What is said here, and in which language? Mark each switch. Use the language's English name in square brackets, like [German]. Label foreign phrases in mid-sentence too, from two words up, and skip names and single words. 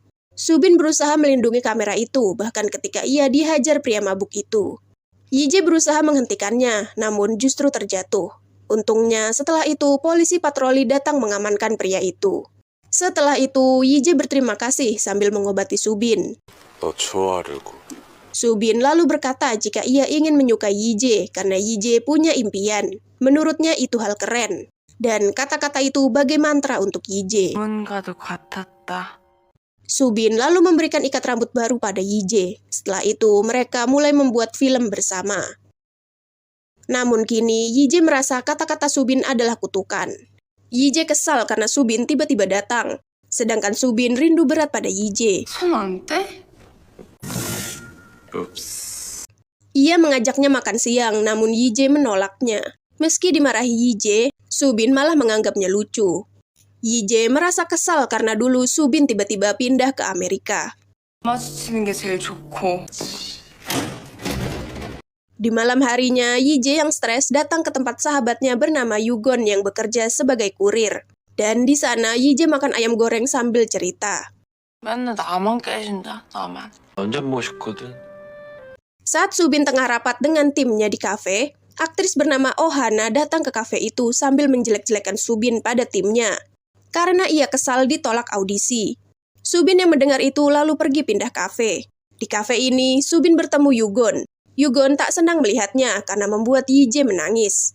[Indonesian] Subin berusaha melindungi kamera itu, bahkan ketika ia dihajar pria mabuk itu. Ije berusaha menghentikannya, namun justru terjatuh. Untungnya, setelah itu polisi patroli datang mengamankan pria itu. Setelah itu, Ije berterima kasih sambil mengobati Subin. [Korean] 너 좋아하려고. [Indonesian] Subin lalu berkata jika ia ingin menyukai Ije karena Ije punya impian. Menurutnya itu hal keren. Dan kata-kata itu bagai mantra untuk Ije. [Korean] 뭔가도 같았다. [Indonesian] Subin lalu memberikan ikat rambut baru pada Ije. Setelah itu, mereka mulai membuat film bersama. Namun kini, Ije merasa kata-kata Subin adalah kutukan. Ije kesal karena Subin tiba-tiba datang. Sedangkan Subin rindu berat pada Ije. [Korean] 손 안 떼? [Indonesian] Ups. Ia mengajaknya makan siang, namun Ije menolaknya. Meski dimarahi Ije, Subin malah menganggapnya lucu. Ije merasa kesal karena dulu Subin tiba-tiba pindah ke Amerika. [Korean] 마주치는 게 제일 좋고. [Indonesian] Di malam harinya, Ije yang stres datang ke tempat sahabatnya bernama Yugon yang bekerja sebagai kurir. Dan di sana, Ije makan ayam goreng sambil cerita. [Korean] 맨날 나만 깨진다, 나만. 완전 멋있거든. [Indonesian] Saat Subin tengah rapat dengan timnya di kafe, aktris bernama Ohana datang ke kafe itu sambil menjelek-jelekan Subin pada timnya. karena ia kesal ditolak audisi. Subin yang mendengar itu lalu pergi pindah kafe. Di kafe ini, Subin bertemu Yugon. Yugon tak senang melihatnya karena membuat Yije menangis.